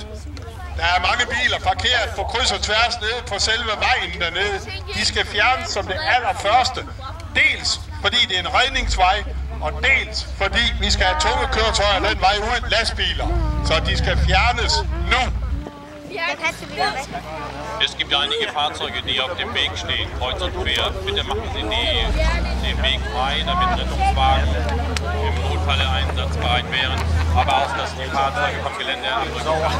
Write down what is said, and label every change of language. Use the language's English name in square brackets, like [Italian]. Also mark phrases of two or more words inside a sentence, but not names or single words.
[Danish] Der er mange biler parkeret på kryds og tværs nede på selve vejen dernede. De skal fjernes som det allerførste. Dels fordi det er en redningsvej, og dels fordi vi skal have tunge køretøjer den vej ud, lastbiler. Så de skal fjernes nu. [German] Es gibt einige Fahrzeuge, die auf dem Weg stehen, kreuz und quer. Bitte machen Sie den Weg frei, damit Rettungswagen im Notfalle einsatzbereit wären, aber auch, dass die Fahrzeuge vom Gelände abrücken.